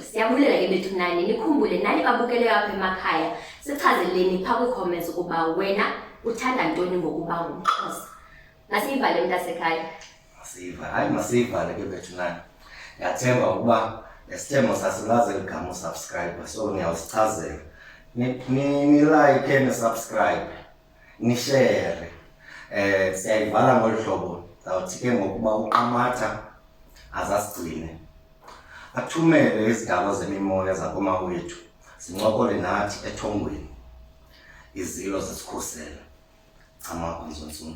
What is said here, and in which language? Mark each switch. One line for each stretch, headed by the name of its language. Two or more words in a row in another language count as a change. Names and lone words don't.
Xhosa: Siyabulela ke bethu nani, nikhumbule nani babukeleyo apha emakhaya, sichazeleni phaa kwi-comments ukuba wena uthanda ntoni ngokuba ngumXhosa. Masiyivale mntasekhaya. Hayi masiyivale ke bethu nani. Ndiyathemba ukuba nesithemo sasilazi eligama usubscribe, so niyawusichazela. Ni-like ni-subscribe, ni-share. Siyayivala ngolu hlobo. Zawuthi ke ngokuba uQamatha azasigcine, athumele izigaba zemimoya zakomawethu zincokole nathi ethongweni, izilo zesikhusela. Camako Nzonsundu.